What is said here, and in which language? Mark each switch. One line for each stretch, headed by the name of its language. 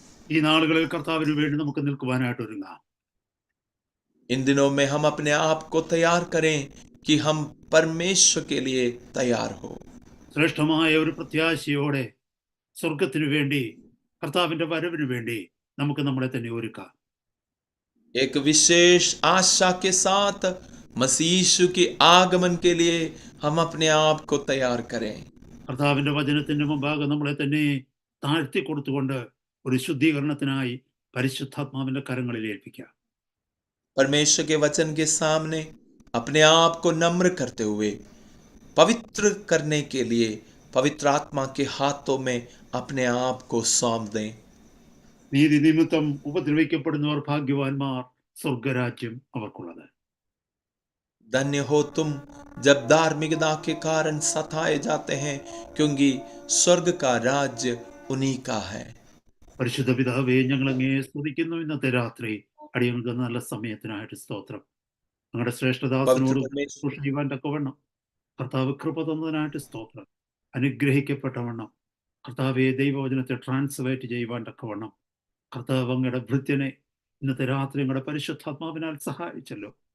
Malayalam: ഈ നാളുകളിൽ കർത്താവിന് വേണ്ടി നമുക്ക് നിൽക്കുവാനായിട്ട് ഒരുങ്ങാം.
Hindi: इन दिनों में हम अपने आप को तैयार करें कि हम परमेश्वर के लिए तैयार हो।
Malayalam: ശ്രേഷ്ഠമായ ഒരു പ്രത്യാശയോടെ സ്വർഗത്തിനു വേണ്ടി, കർത്താവിന്റെ വരവിന് വേണ്ടി നമുക്ക് നമ്മളെ തന്നെ ഒരുക്കാം.
Hindi: एक विशेष आशा के साथ मसीह यीशु के आगमन के लिए हम अपने आप को तैयार करें।
Malayalam: കർത്താവിന്റെ വചനത്തിന്റെ മുമ്പാകെ നമ്മളെ തന്നെ താഴ്ത്തി കൊടുത്തുകൊണ്ട് ഒരു ശുദ്ധീകരണത്തിനായി പരിശുദ്ധാത്മാവിന്റെ കരങ്ങളിൽ ഏൽപ്പിക്കാം.
Hindi: परमेश्वर के वचन के सामने अपने आप को नम्र करते हुए पवित्र करने के लिए पवित्र आत्मा के हाथों में अपने आप को सौंप दें।
Malayalam: നീതി നിമിത്തം ഉപദ്രവിക്കപ്പെടുന്നവർ ഭാഗ്യവാന്മാർ, സ്വർഗരാജ്യം അവർക്കുള്ളത്.
Hindi: धन्य हो तुम जब धार्मिकता के कारण सताए जाते हैं, क्योंकि स्वर्ग का राज्य उन्हीं का है।
Malayalam: പരിശുദ്ധ പിതാവേ, ഞങ്ങൾ അങ്ങയെ സ്തുതിക്കുന്നു. ഇന്നത്തെ രാത്രി അടിയങ്ങൾക്ക് നല്ല സമയത്തിനായിട്ട് സ്തോത്രം. ഞങ്ങളുടെ ശ്രേഷ്ഠദാസനോട് ചെയ്യുവാൻ തക്കവണ്ണം കർത്താവ് കൃപ തന്നതിനായിട്ട് സ്തോത്രം. അനുഗ്രഹിക്കപ്പെട്ടവണ്ണം കർത്താവെ ദൈവവചനത്തെ ട്രാൻസ്ലേറ്റ് ചെയ്യുവാൻ തക്കവണ്ണം കർത്താവ് അങ്ങയുടെ ഭൃത്യനെ ഇന്നത്തെ രാത്രി ഞങ്ങളുടെ പരിശുദ്ധാത്മാവിനാൽ സഹായിച്ചല്ലോ.